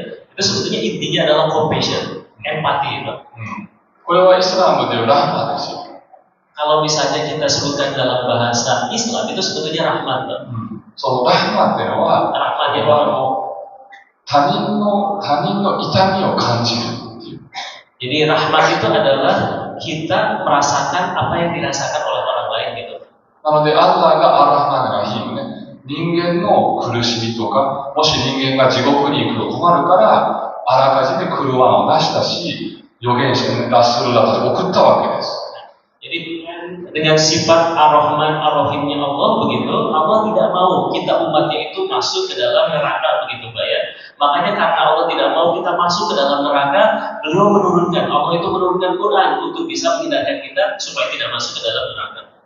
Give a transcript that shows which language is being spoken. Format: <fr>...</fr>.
<id>Itu sebetulnya intinya adalah compassion, empati Pak.</id> <ja>これはイスラムでいうラハマですよ。</ja> <id>Kalau misalnya kita sebutkan dalam bahasa Islam itu sebetulnya rahmat Pak.</id> <ja>そのラハマっていうのは、</ja> <id>Rahmatnya</id> <ja>他人の痛みを感じるっていう。</ja> <id>Jadi rahmat itu adalah kita merasakan apa yang dirasakan oleh orang lain gitu.</id> <ja>なので、アッラーがアラハマンラヒームね、人間の苦しみとか、もし人間が地獄に行くと困るから、あらかじめクルアンを出したし、預言者ラスルラたちを送ったわけです。</ja> <id>Jadi dengan sifat ar-Rahman ar-Rahimnya Allah begitu, Allah tidak mau kita umatnya itu masuk ke dalam neraka begitu Pak ya. Makanya karena Allah tidak mau kita masuk ke dalam neraka, beliau menurunkan, Allah itu menurunkan Quran untuk bisa menghindarkan kita supaya tidak masuk ke dalam neraka.</id>